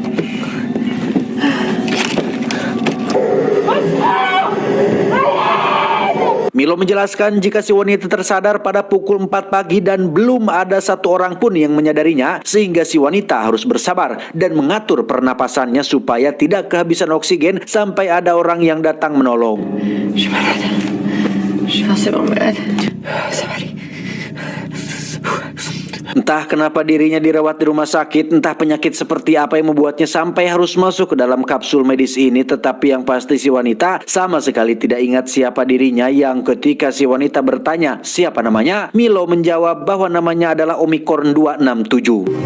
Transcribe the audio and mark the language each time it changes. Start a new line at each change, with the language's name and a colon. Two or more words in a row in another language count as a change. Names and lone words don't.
Indonesian: Milo menjelaskan jika si wanita tersadar pada pukul 4 pagi dan belum ada satu orang pun yang menyadarinya, sehingga si wanita harus bersabar dan mengatur pernapasannya supaya tidak kehabisan oksigen sampai ada orang yang datang menolong.
French: Je suis malade. Je suis forcément malade. Ça va aller.
Indonesian: Entah kenapa dirinya dirawat di rumah sakit, entah penyakit seperti apa yang membuatnya sampai harus masuk ke dalam kapsul medis ini, tetapi yang pasti si wanita sama sekali tidak ingat siapa dirinya, yang ketika si wanita bertanya siapa namanya, Milo menjawab bahwa namanya adalah Omicron 267.